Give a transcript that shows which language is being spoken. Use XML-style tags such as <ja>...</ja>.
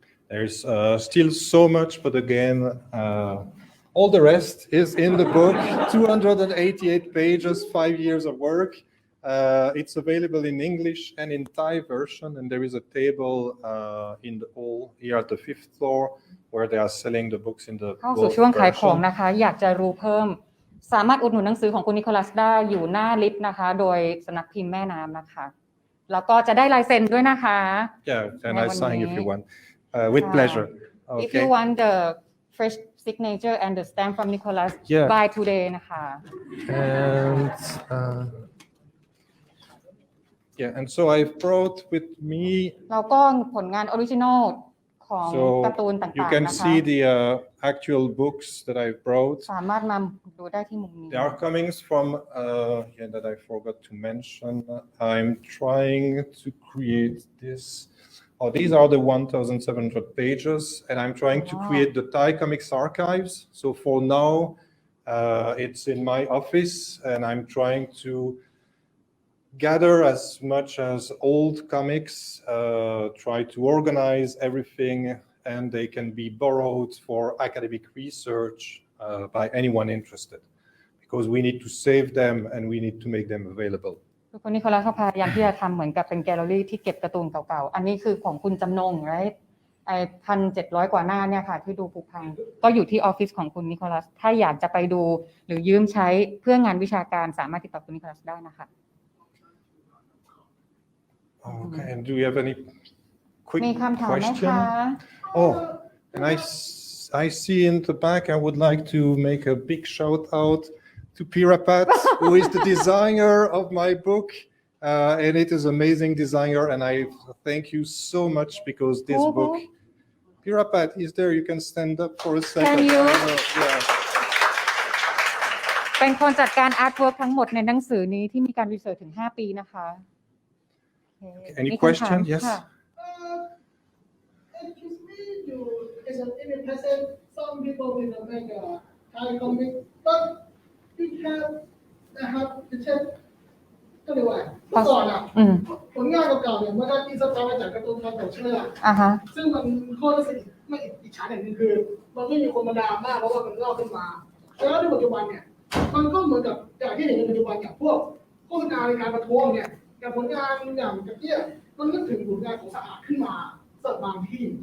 <en>There's still so much, but again, all the rest is in the book. 288 pages, 5 years of work. It's available in English and in Thai version, and there is a table in the hall here at the 5th floor where they are selling the books in the</en> <th>เข้าสู่ช่วงขายของนะคะอยากจะรู้เพิ่มสามารถอุดหนุนหนังสือของคุณนิโคลัสได้อยู่หน้าลิฟต์นะคะโดยสำนักพิมพ์แม่น้ำนะคะแล้วก็จะได้ลายเซ็นด้วยนะคะ</th> <en>Yeah, and I sign if you want. With pleasure. Okay. If you want the fresh signature and the stamp from Nicolas, buy today</en> <th>นะคะ</th> <en>And so I brought with me.</en> <th>แล้วก็ผลงานออริจินอลของการ์ตูนต่างๆ</th> <en>You</en> <th>นะคะ</th> <en>can see the actual books that I brought.</en> <th>สามารถมาดูได้ที่มุมนี้</th> <en>They are coming from that I forgot to mention. I'm trying to create this. These are the 1,700 pages, and I'm trying to create the Thai comics archives. So for now, it's in my office, and I'm trying to gather as much as old comics, try to organize everything, and they can be borrowed for academic research by anyone interested. because we need to save them and we need to make them available.</en> <th>คุณนิโคลัสพยายามที่จะทำเหมือนกับเป็นแกลเลอรี่ที่เก็บการ์ตูนเก่าๆอันนี้คือของคุณจำนง</th> <en>right</en> <th>1,700 กว่าหน้าเนี่ยค่ะที่ดูผุพังก็อยู่ที่ออฟฟิศของคุณนิโคลัสถ้าอยากจะไปดูหรือยืมใช้เพื่องานวิชาการสามารถติดต่อคุณนิโคลัสได้นะคะ</th> <en>Okay, and do you have any quick</en> <th>มีคำถามไหม</th> <en>question?</en> <th>คะ</th> <en>Oh, and I see in the back, I would like to make a big shout out to Pirapat, who is the designer of my book. And it is amazing designer, and I thank you so much because this book, Pirapat is there. You can stand up for a second. Can you? Yeah.</en> <th>เป็นคนจัดการอาร์ตเวิร์กทั้งหมดในหนังสือนี้ที่มีการรีเสิร์ชถึง 5 ปีนะคะ</th> <en>Any question? Yes. Excuse me, in the present, some people will make a Thai comic, but we have the check.</en> <th>ก็เลยว่าเมื่อก่อนผลงานเก่าๆเนี่ยมันก็อินสปายมาจากการ์ตูนไทยแต่เชื่อซึ่งมันข้อรู้สึกไม่อิจฉาอย่างนึงคือมันไม่มีคนมาด่ามากเพราะว่ามันเล่าขึ้นมาแล้วในปัจจุบันเนี่ยมันก็เหมือนกับอย่างที่เห็นในปัจจุบันอย่างพวกโฆษณาในการประท้วงเนี่ยอย่างผลงานอย่างกระเตี้ยมันนึกถึงผลงานของสะอาดขึ้นมาสักบางที่</th>